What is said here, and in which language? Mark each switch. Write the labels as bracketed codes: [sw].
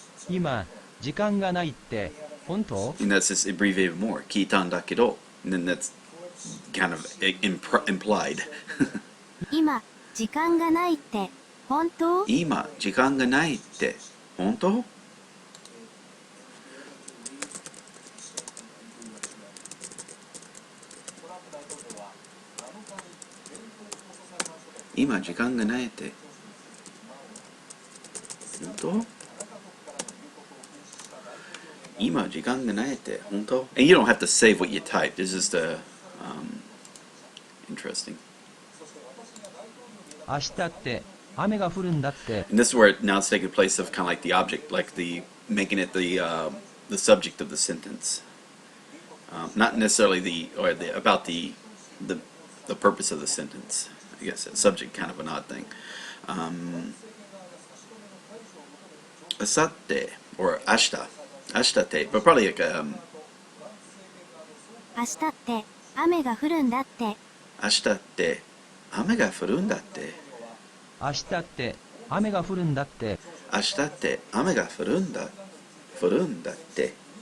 [ja] 今、時間がないって、本当？ [en] And that's just abbreviated more. [ja] 聞いたんだけど, [en] and then that's kind of implied. [ja] 今、時間がないって、本当？今、時間がないって、本当今、時間がないって、本当今、時間がないって、本当 [en] And you don't have to save what you typed. It's just interesting. [ja] 明日って雨が降るんだって。 [en] And this is where now it's taking place of kind of like the object, like making it the subject of the sentence. Not necessarily about the purpose of the sentence. I guess a subject kind of an odd thing. Asatte or ashita, ashtate, but probably like [ja] 明日って雨が降るんだって。 ashtate, 雨が降るんだって。明日って雨が降るんだって。明日って雨が降るんだって。